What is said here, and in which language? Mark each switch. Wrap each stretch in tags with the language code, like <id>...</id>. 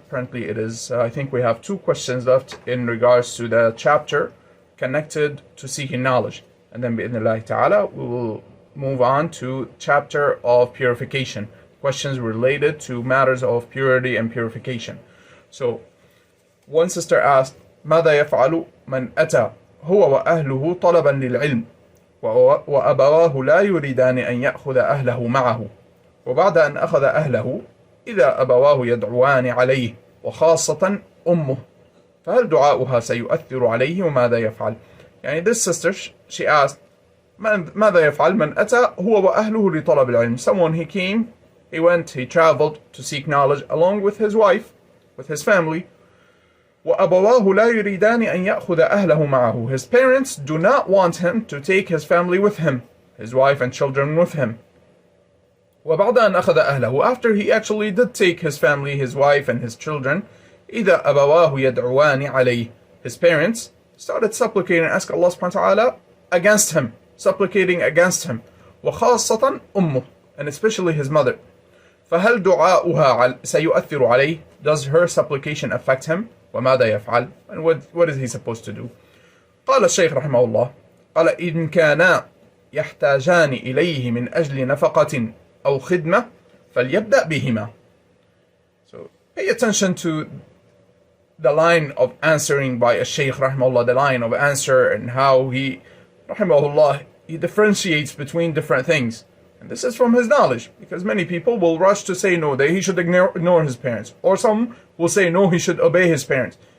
<en>Apparently it is, I think we have two questions left in regards to the chapter connected to seeking knowledge, and then bi'idhnillahi ta'ala we will move on to chapter of purification, questions related to matters of purity and purification. So, one sister asked,</en> <ar>ماذا يفعل من أتى هو وأهله طلبا للعلم وأبواه لا يريدان أن يأخذ أهله معه وبعد أن أخذ أهله إذا أبواه يدعوان عليه وخاصة أمه فهل دعاؤها سيؤثر عليه وماذا يفعل؟</ar> <en>This sister, she asked,</en> <ar>ماذا يفعل من أتى هو وأهله لطلب العلم?</ar> <en>Someone, he traveled to seek knowledge along with his wife, with his family.</en> <ar>وأبواه لا يريدان أن يأخذ أهله معه.</ar> <en>His parents do not want him to take his family with him, his wife and children with him.</en> <ar>وبعد أن أخذ أهله,</ar> <en>after he actually did take his family, his wife and his children,</en> <ar>إذا أبواه يدعوان عليه,</ar> <en>his parents started supplicating and asking Allah subhanahu wa ta'ala against him, supplicating against him.</en> <ar>وخاصة أمه,</ar> <en>and especially his mother.</en> <ar>فهل دعاؤها سيؤثر عليه?</ar> <en>Does her supplication affect him?</en> <ar>وماذا يفعل?</ar> <en>And what is he supposed to do?</en> <ar>قال الشيخ رحمه الله, قال إن كانا يحتاجان إليه من أجل نفقة أو خدمة فليبدأ بهما.</ar> <en>So pay attention to the line of answering by al-Sheikh rahimahullah, the line of answer, and how he rahimahullah, he differentiates between different things. And this is from his knowledge, because many people will rush to say no, that he should ignore his parents, or some will say no, he should obey his parents.</en>